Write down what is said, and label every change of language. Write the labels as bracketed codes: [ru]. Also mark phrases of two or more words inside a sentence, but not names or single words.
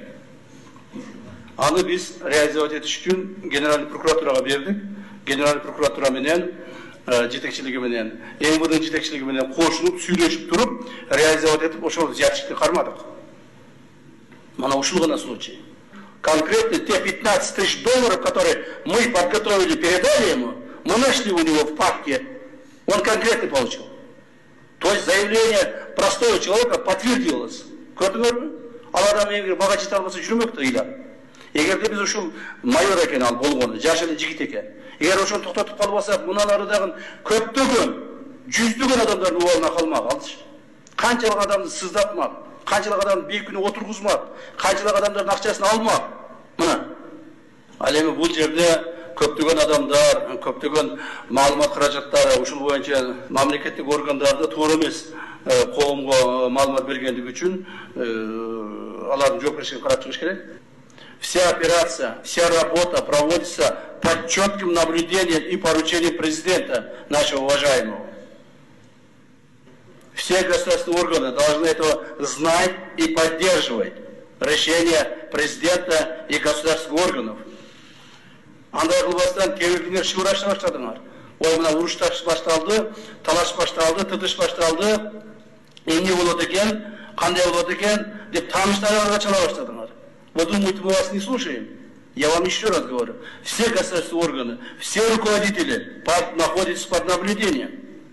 [ky] Аны биз реализовать этиш үчүн [ru] генеральный прокуратурага [ky] бердик. [ru] Генеральный прокуратура [ky] менен жетекчилиги менен, МВД жетекчилиги менен кошулуп, сүйлөшүп туруп, реализовать этип ошол зыятчыкты кармадык. Мана ушул гана случай. [ru] Конкретно те 15 тысяч долларов, которые мы подготовили, передали ему, мы нашли у него в папке, он конкретно получил. То есть заявление простого человека подтвердилось. [ky] Көрдүңөрбү? Ал адам эгер мага жете албаса жүрмөктү ыйлап. Эгерде биз ушул майор экен ал болгону, жаш эле жигит экен. Эгер ошону токтотуп калбасак, мындан ары дагы көптөгөн, жүздөгөн адамдардын убалына калмак алчы. Канчалык адамды сыздатмак, канчалык адамды бейкүнө отургузмак, канчалык адамдардын акчасын алмак. Мына. Ал эми бул жерде көптөгөн адамдар, көптөгөн маалымат каражаттары ушул боюнча мамлекеттик органдарды туура эмес коомго маалымат бергендиги үчүн алардын жоопкерчилигин карап чыгыш керек. [ru] Вся операция, вся работа проводится под четким наблюдением и поручением президента нашего уважаемого. Все государственные органы должны это знать и поддерживать решения президента и государственных органов. [ky] Андай кылбастан кээ-бирлер шыбырашып баштадыңар. Ой, мына уруштар башталды, талаш башталды, тытыш башталды, эмне болот экен, кандай болот экен деп тааныштарга чала баштадыңар. [ru] Вы думаете, мы вас не слушаем? Я вам еще раз говорю. Все государственные органы, все руководители находятся под наблюдением.